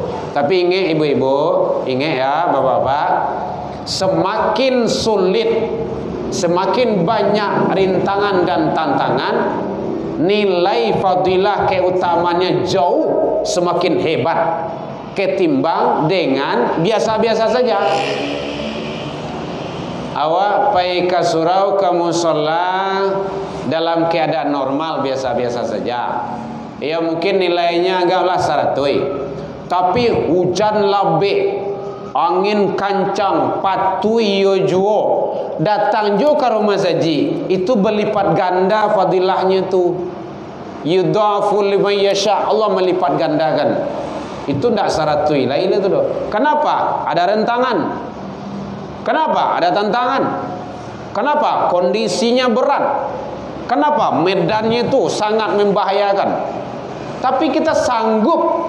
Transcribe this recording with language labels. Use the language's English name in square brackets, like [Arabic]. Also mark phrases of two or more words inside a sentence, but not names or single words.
[Indonesian] Tapi ingat ibu-ibu, ingat ya bapak-bapak, semakin sulit, semakin banyak rintangan dan tantangan, nilai fadilah keutamanya jauh semakin hebat ketimbang dengan biasa-biasa saja. [Minangkabau] Awak pai ke surau ke musola [Indonesian] dalam keadaan normal biasa-biasa saja, ya mungkin nilainya agaklah 100. [Minangkabau] Tapi hujan labik, angin kancang, patui yo juo, datang jo ke rumah saji, [Indonesian] itu berlipat ganda fadilahnya tu. [Arabic] يضاعف لمن يشاء, [Indonesian] Allah melipat gandakan. Itu tidak 100 lain itu doh. Kenapa? Ada rentangan. Kenapa? Ada tantangan. Kenapa? Kondisinya berat. Kenapa? Medannya itu sangat membahayakan. Tapi kita sanggup.